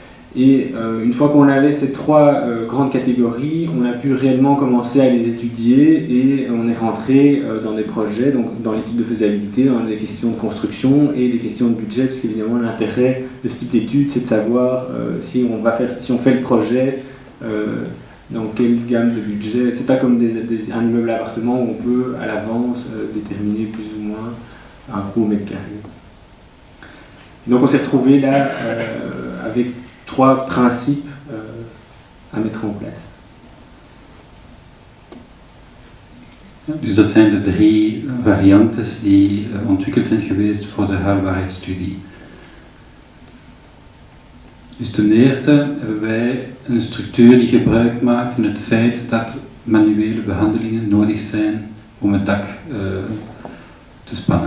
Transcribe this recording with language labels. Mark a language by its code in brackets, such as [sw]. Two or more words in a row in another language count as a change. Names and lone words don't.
[fr] Et une fois qu'on avait ces trois grandes catégories, on a pu réellement commencer à les étudier et on est rentré dans des projets, donc dans l'étude de faisabilité, dans les questions de construction et des questions de budget, parce qu'évidemment l'intérêt de ce type d'étude, c'est de savoir si on fait le projet, dans quelle gamme de budget. C'est pas comme un immeuble à appartement où on peut à l'avance déterminer plus ou moins un coût au mètre carré. Donc on s'est retrouvé là avec trois principes à mettre en place. [nl] Dus dat zijn de drie variantes die ontwikkeld zijn geweest voor de haalbaarheidsstudie. Dus ten eerste hebben wij een structuur die gebruik maakt van het feit dat manuele behandelingen nodig zijn om het dak te spannen.